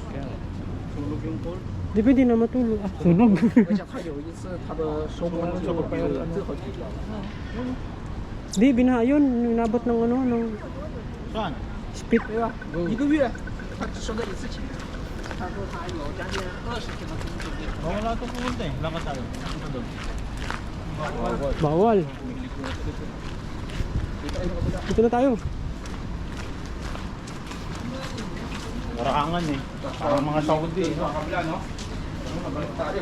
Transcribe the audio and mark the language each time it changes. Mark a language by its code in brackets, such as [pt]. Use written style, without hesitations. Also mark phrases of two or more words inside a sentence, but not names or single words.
[tl] Sunog yung pole. Di pwede na matulog. Sunog. [zh] 而且他有一次他的收工就有最后一个。 [tl] Di, binaha yun. Inabot ng ano, ng Saan? speed. [zh] 对吧？一个月，他只收到一次钱。他说他有将近20天的工作。 [tl] Wala ito pumunta eh. Lakad tayo. Punta doon. Bawal. Dito na tayo. Warakangan eh. Parang mga Saudi eh. Sa kabila, no? Ano, nabalik tayo.